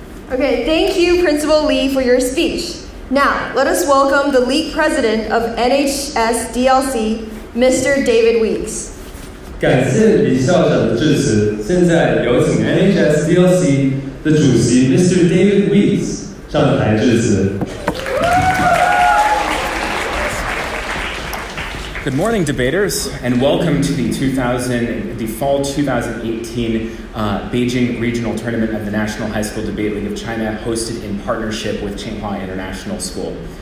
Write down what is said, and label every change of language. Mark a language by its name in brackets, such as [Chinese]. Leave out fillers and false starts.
[English] Okay, thank you, Principal Lee, for your speech. Now, let us welcome the League President of NHSDLC, Mr. David Weeks. [Chinese] 感谢李校长的致辞。现在有请 NHSDLC 的主席 Mr. David Weeks 上台致辞。 [English] Good morning, debaters, and welcome to the fall 2018 Beijing Regional Tournament of the National High School Debate League of China, hosted in partnership with Tsinghua International School.